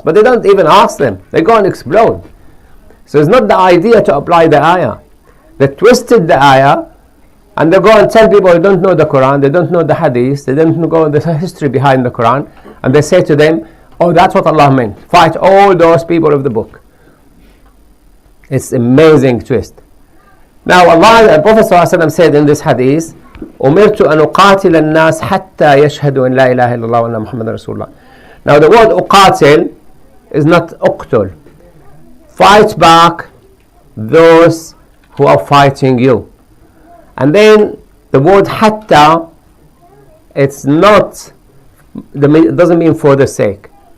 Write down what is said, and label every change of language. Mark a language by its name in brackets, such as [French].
[English] But they don't even ask them. They go and explode. So it's not the idea to apply the ayah. They twisted the ayah, and they go and tell people who don't know the Quran, they don't know the hadith, they don't know the history behind the Quran, and they say to them, oh, that's what Allah meant. Fight all those people of the book. It's amazing twist. Now Allah, the Prophet ﷺ said in this hadith, [Arabic] أمرت أن أقاتل الناس حتى يشهدوا أن لا إله إلا الله وأن محمد رسول الله. [English] Now the word أقاتل is not أقتل. Fight back those who are fighting you. And then the word hatta, it's not, it doesn't mean for the sake.